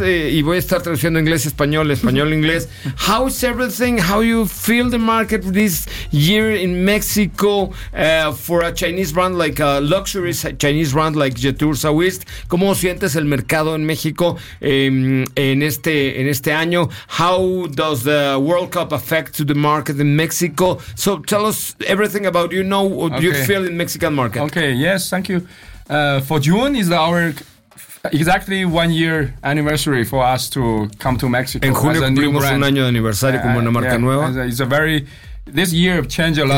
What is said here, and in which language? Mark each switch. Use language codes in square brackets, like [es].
[es] Y voy a estar traduciendo inglés, español, español, inglés. [en] How is everything? How you feel the market this year in Mexico for a Chinese brand like a luxury Chinese brand like Jeter Sawiz? [es] ¿Cómo sientes el mercado en México en este año? [en] How does the World Cup affect to the market in Mexico? So tell us everything about you know what okay. you feel. In Mexican market. Okay, yes, thank you. For June is our exactly 1 year anniversary for us to come to Mexico. [es] En julio cumplimos un año de aniversario como una marca nueva. [en] It's a very this year changed a lot.